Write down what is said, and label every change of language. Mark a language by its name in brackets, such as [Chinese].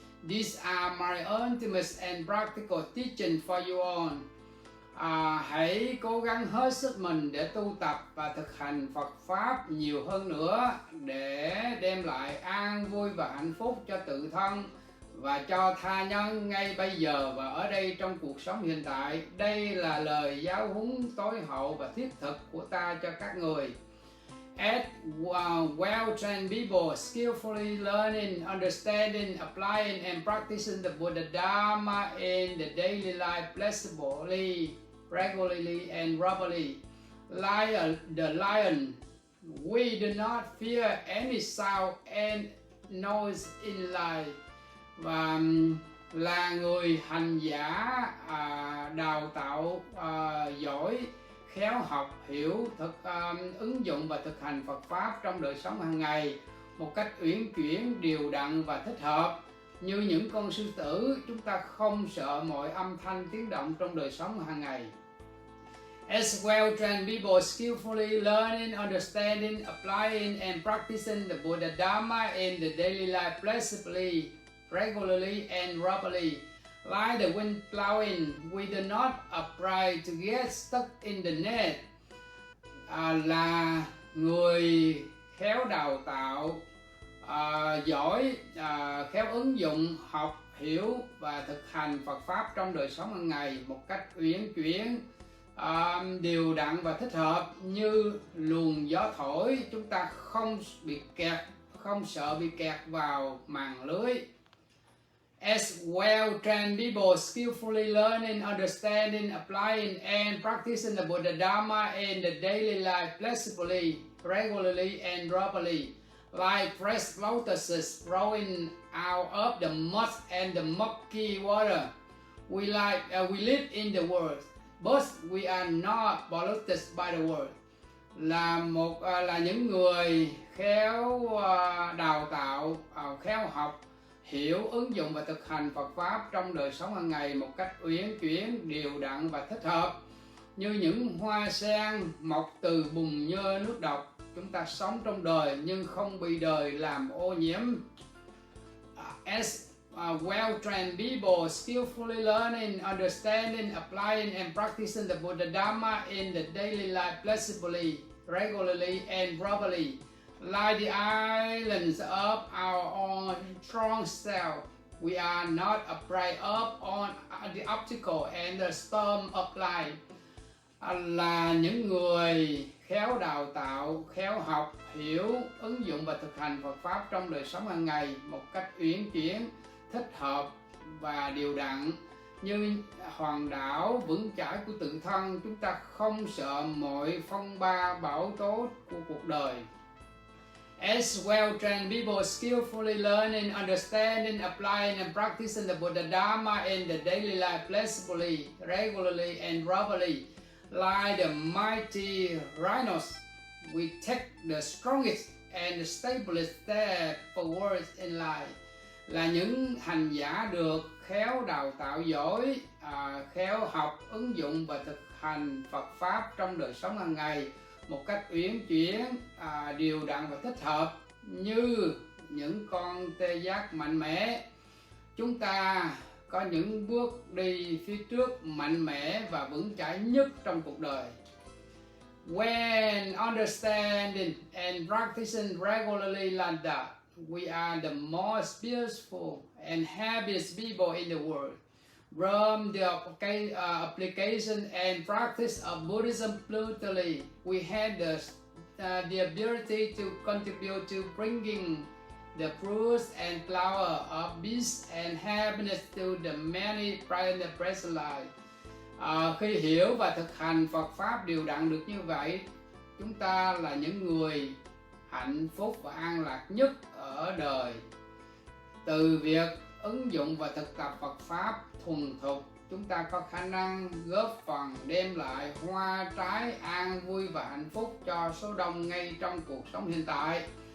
[English] These are my ultimate and practical teaching for you all. [Vietnamese] Hãy cố gắng hết sức mình để tu tập và thực hành Phật Pháp nhiều hơn nữa để đem lại an vui và hạnh phúc cho tự thân và cho tha nhân ngay bây giờ và ở đây trong cuộc sống hiện tại. Đây là lời giáo huấn tối hậu và thiết thực của ta cho các người. [English] As well-trained people skillfully learning, understanding, applying and practicing the Buddha Dharma in the daily life flexibly, regularly and properly. Like the lion, we do not fear any sound and noise in life. [Vietnamese] Và là người hành giả đào tạo giỏi, khéo học, hiểu, ứng dụng và thực hành Phật Pháp trong đời sống hàng ngày một cách uyển chuyển, điều đặn và thích hợp. Như những con sư tử, chúng ta không sợ mọi âm thanh tiếng động trong đời sống hàng ngày. [English] As well-trained people skillfully learning, understanding, applying and practicing the Buddha Dharma in the daily life flexibly, regularly and properly. Like the wind blowing, we do not afraid to get stuck in the net. [Vietnamese] Là người khéo đào tạo, giỏi, khéo ứng dụng, học, hiểu và thực hành Phật Pháp trong đời sống hàng ngày một cách uyển chuyển, điều đặn và thích hợp. Như luồng gió thổi, chúng ta không sợ bị kẹt vào màn lưới. [English] As well-trained people skillfully learning, understanding, applying and practicing the Buddha Dharma in the daily life flexibly, regularly and properly. Like fresh lotuses growing out of the mud and the murky water. We live in the world, but we are not polluted by the world. [Vietnamese] Là những người khéo đào tạo, khéo học, hiểu, ứng dụng và thực hành Phật Pháp trong đời sống hàng ngày một cách uyển chuyển, điều đặn và thích hợp. như những hoa sen mọc từ bùn nhơ nước độc. Chúng ta sống trong đời nhưng không bị đời làm ô nhiễm. [English] As well-trained people skillfully learning, understanding, applying and practicing the Buddha Dharma in the daily life flexibly, regularly and properly, like the islands of our own strong self. We are not afraid of on the obstacle and the storm of life. [Vietnamese] Là những người khéo đào tạo, khéo học, hiểu, ứng dụng và thực hành Phật Pháp trong đời sống hàng ngày một cách uyển chuyển, thích hợp và điều đặn. Như hòn đảo vững chãi của tự thân, chúng ta không sợ mọi phong ba bão tố của cuộc đời. [English] As well-trained people skillfully learning, understanding, applying and practicing the Buddha Dharma in the daily life flexibly, regularly and properly, like the mighty rhinos, we take the strongest and the stablest step forward in life. [Vietnamese] Là những hành giả được khéo đào tạo giỏi, khéo học, ứng dụng và thực hành Phật Pháp trong đời sống hàng ngày một cách uyển chuyển, điều đặn và thích hợp, như những con tê giác mạnh mẽ. Chúng ta có những bước đi phía trước mạnh mẽ và vững chãi nhất trong cuộc đời. [English] When understanding and practicing regularly like that, we are the most peaceful and happiest people in the world. From the application and practice of Buddhism brutally, we had the ability to contribute to bringing the fruits and flower of peace and happiness to the many in the present life. [Vietnamese] Khi hiểu và thực hành Phật Pháp đều đặn được như vậy, chúng ta là những người hạnh phúc và an lạc nhất ở đời. Từ việc ứng dụng và thực tập Phật Pháp thuần thục, chúng ta có khả năng góp phần đem lại hoa trái an vui và hạnh phúc cho số đông ngay trong cuộc sống hiện tại.